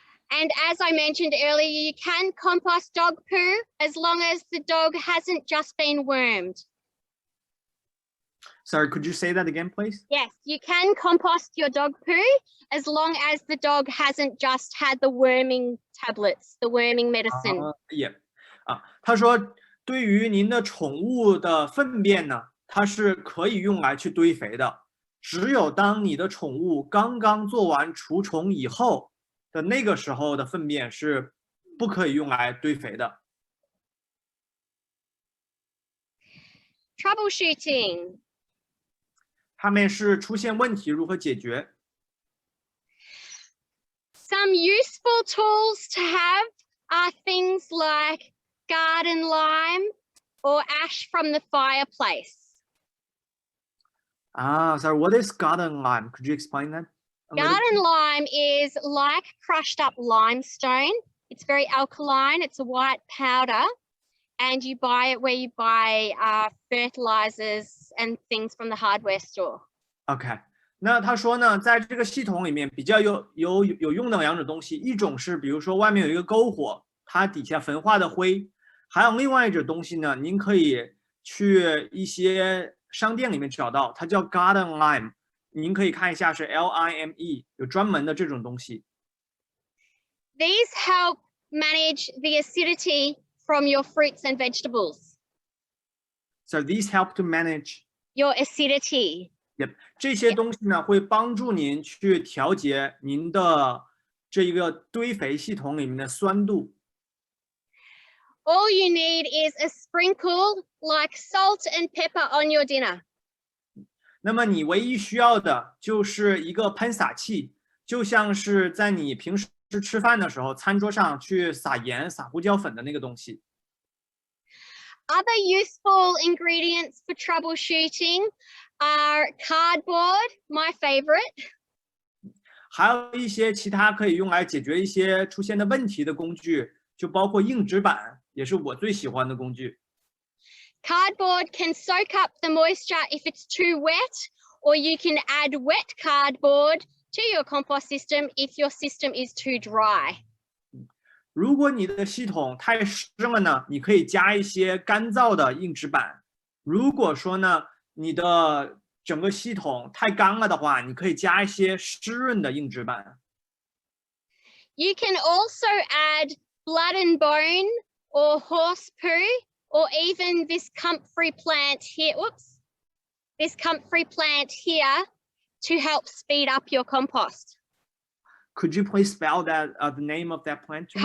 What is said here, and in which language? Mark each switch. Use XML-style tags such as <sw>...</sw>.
<en>And as I mentioned earlier, you can compost dog poo as long as the dog hasn't just been wormed. Sorry, could you say that again, please? Yes, you can compost your dog poo as long as the dog hasn't just had the worming tablets, the worming medicine.</en> <zh>也他说对于您的宠物的粪便呢，它是可以用来去堆肥的。只有当你的宠物刚刚做完除虫以后的那个时候的粪便是不可以用来堆肥的。</zh> <en>Troubleshooting.</en> <zh>下面是出现问题如何解决。</zh> <en>Some useful tools to have are things like garden lime or ash from the fireplace. Sorry, what is garden lime? Could you explain that? a little bit? Garden lime is like crushed up limestone. It's very alkaline. It's a white powder. And you buy it where you buy fertilizers and things from the hardware store.</en> <zh>OK， 那他说呢，在这个系统里面比较有用的两种东西，一种是比如说外面有一个篝火，它底下焚化的灰，还有另外一种东西呢，您可以去一些商店里面找到，它叫 garden lime， 您可以看一下是 LIME， 有专门的这种东西。</zh> <en>These help manage the acidity from your fruits and vegetables. So these help to manage Your acidity.</en> <zh>Yep， 这些东西呢会帮助您去调节您的这一个堆肥系统里面的酸度。</zh> <en>All you need is a sprinkle like salt and pepper on your dinner.</en> <zh>那么你唯一需要的就是一个喷洒器，就像是在你平时吃饭的时候，餐桌上去撒盐、撒胡椒粉的那个东西。</zh> <en>Other useful ingredients for troubleshooting are cardboard, my favorite.</en> <zh>还有一些其他可以用来解决一些出现的问题的工具，就包括硬纸板，也是我最喜欢的工具。</zh> <en>Cardboard can soak up the moisture if it's too wet, or you can add wet cardboard to your compost system if your system is too dry.</en> <zh>如果你的系统太湿了呢，你可以加一些干燥的硬纸板。如果说呢，你的整个系统太干了的话，你可以加一些湿润的硬纸板。</zh> <en>You can also add blood and bone or horse poo or even this comfrey plant here. Whoops. This comfrey plant here to help speed up your compost. Could you please spell that the name of that plant to me?</en>